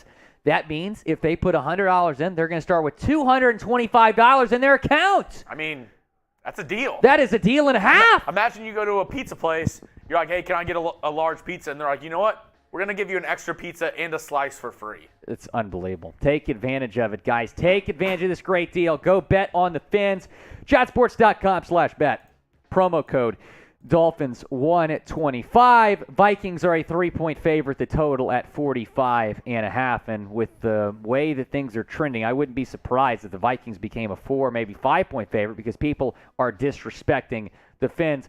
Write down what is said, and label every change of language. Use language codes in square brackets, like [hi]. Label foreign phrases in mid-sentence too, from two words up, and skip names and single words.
[en] That means if they put $100 in, they're going to start with $225 in their account. I mean, that's a deal. That is a deal and a half. Imagine you go to a pizza place. You're like, hey, can I get a large pizza? And they're like, you know what? We're going to give you an extra pizza and a slice for free. It's unbelievable. Take advantage of it, guys. Take advantage of this great deal. Go bet on the Fins. Chatsports.com/bet. Promo code Dolphins125. Vikings are a 3-point favorite. The total at 45.5. And with the way that things are trending, I wouldn't be surprised if the Vikings became a 4, maybe 5-point favorite because people are disrespecting the Fins.